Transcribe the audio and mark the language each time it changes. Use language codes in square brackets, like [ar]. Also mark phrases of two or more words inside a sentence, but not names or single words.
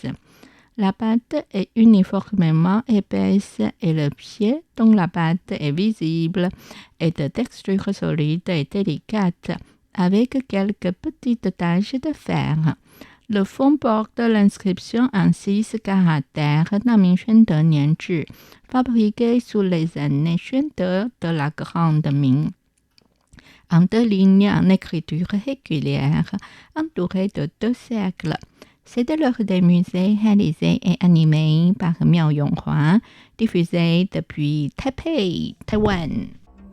[fr] La pâte est uniformément épaisse et le pied, dont la pâte est visible, est de texture solide et délicate, avec quelques petites taches de fer. Le fond porte l'inscription en 6 caractères [zh] 《大明宣德年制》 [fr] fabriqué sous les années 宣德 de la Grande Ming. En 2 lignes en écriture régulière, entourées de 2 cercles. C'est de l'œuvre des musées réalisé et animé par Miao Yonghua, diffusé depuis Taipei, Taïwan.